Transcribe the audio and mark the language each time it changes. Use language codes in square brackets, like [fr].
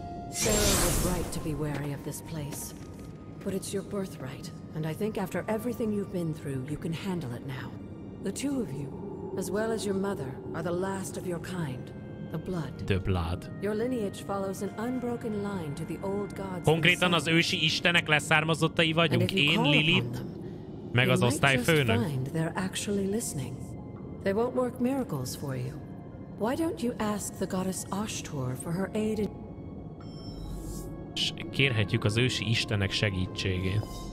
[en] Sarah was right to be wary of this place. But it's your birthright, and I think after everything you've been through, you can handle it now. The two of you, as well as your mother, are the last of your kind. The blood. The blood. Your lineage follows an unbroken line to the old gods. [hu] Konkrétan az ősi istenek leszármazottai vagyunk. Én, Lilith, meg az osztályfőnök. [en] They're actually listening. They won't work miracles for you. Why don't you ask the goddess Ashtur for her aid in... [hu] Kérhetjük az ősi istenek segítségét.